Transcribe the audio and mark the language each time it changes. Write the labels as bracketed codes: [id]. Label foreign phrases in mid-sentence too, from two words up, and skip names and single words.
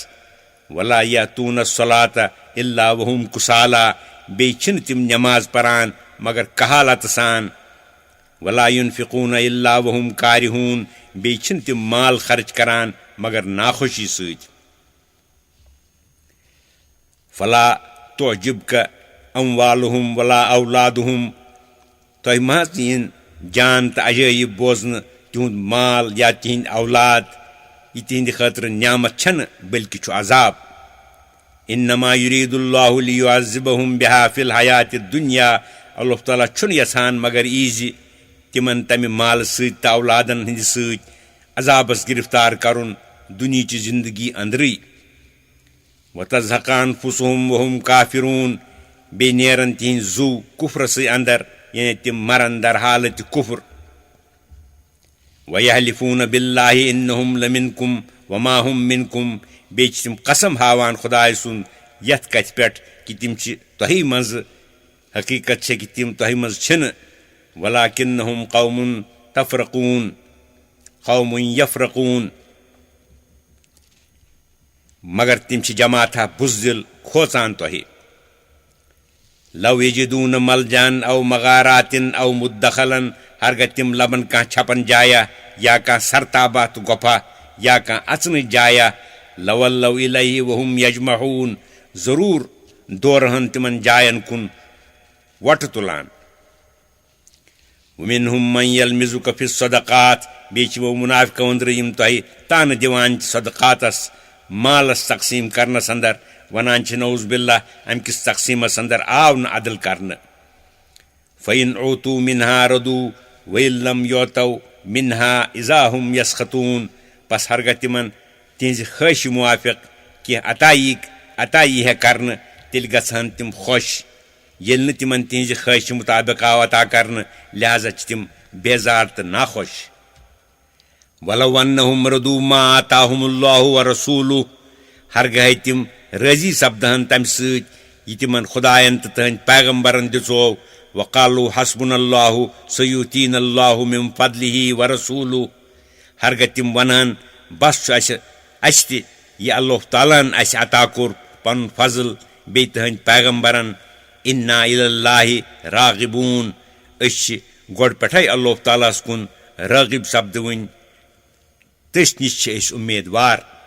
[ar] ولا یأتوٗنَ الصلاة إلا وهم کُسالى [ks] بیٚیہِ چھِنہٕ تِم نٮ۪ماز پران مگر کہالتہٕ سان. [ar] ولا ينفقون إلا وهم كارهون [ks] بیٚیہِ چھِنہٕ تِم مال خرچ کران مگر ناخوشی سۭتۍ. [ar] فلا تعجبك أموالهم ولا أولادهم [ks] تۄہہِ ما حظ یِن جان تہٕ عجٲیب بوزنہٕ تِہُنٛد مال یا تِہنٛدۍ اولاد یہِ تِہنٛدِ خٲطرٕ نعمت چھنہٕ بلکہِ چھُ عذاب. [ar] إنما يريد الله ليعذبهم بها في الحياة الدنيا [ks] اللہ تعالیٰ چھُنہٕ یژھان مگر ییٖزِ تِمن تمہِ مالہٕ سۭتۍ تہٕ اولادن ہٕنٛدِ سۭتۍ عذابس گرفتار کرُن دُنہِچہِ زندگی أنٛدرٕے. [ar] وتزهق أنفسهم وهم كافرون [ks] بیٚیہِ نیرن تِہنٛدۍ زُو کُفرسٕے اندر یعنی تِم مرن در حالتہِ کُفر. [ar] ويحلفون بالله إنهم لمنكم وما هم منكم [ks] بیٚیہِ چھِ تِم قسم ہاوان خۄداے سُنٛد یتھ کتھِ پٮ۪ٹھ کہِ تِم چھِ تۄہی منٛزٕ حقیٖقت چھےٚ کہِ تِم تۄہہِ منٛز چھِنہٕ. [ar] ولكنهم قوم تفرقون قوم يفرقون [ks] مگر تِم چھِ جماعتھا بُزدِل کھوژان تۄہہِ. [ar] لو یجدون ملجان او مغاراتن او مدخلن [ks] ہرگہ تِم لبن کانٛہہ چھپن جایا یا کانٛہہ سرتابہ تہٕ گۄپھا یا کانٛہہ اژنٕچ جایا [ar] لولو الیہ وهم یجمعون [ks] ضروٗر دورہن تِمن جاین کُن وۄٹہٕ تُلان. [ar] ومنهم من یلمزُک فی الصدقات [ks] بیٚیہِ چھِ مُنافقو أنٛدرٕ یِم تۄہہِ تانہٕ دِوان چھِ صدقاتس مالس تقسیٖم کرنس اندر ونان چھِ [ar] نعوذ باللہ [ks] امہِ کِس تقسیٖمس اندر آو نہٕ عدل کرنہٕ. [ar] فإن عوتوا منها ردوا وإن لم يعطوا منها إذا هم يسخطون [ks] پس ہرگہ تِمن تِہنٛزِ خٲہشہِ موافق کینٛہہ عطا یی ہے کرنہٕ تیٚلہِ گژھن تِم خۄش. ییٚلہِ نہٕ تِمن تِہنٛزِ خٲہشہِ مُطابق آو عطا کرنہٕ لہذا چھِ تِم بیزار تہٕ ناخۄش. [ar] ولو أنهم رضوا ما آتاهم الله ورسوله [ks] ہرگاہے تِم رٲضی سپدہن تمہِ سۭتۍ یہِ تِمن خۄدایَن تہٕ تٕہنٛدۍ پیغمبرن دِژوو. [ar] وقالوا حسبنا الله سيؤتينا الله من فضله ورسوله [ks] ہرگہ تِم ونہن بس چھُ اسہِ تہِ یہِ اللہ تعالیٰ ہن اسہِ عطا کوٚر پنُن فضل بیٚیہِ تٕہنٛدۍ پیغمبرن. [ar] انا الى الله راغبون [ks] أسۍ چھِ گۄڈٕ پٮ۪ٹھے اللہ تعالیٰ ہس کُن رٲغب سپدوٕنۍ تٔسۍ نِش چھِ أسۍ اُمیدوار.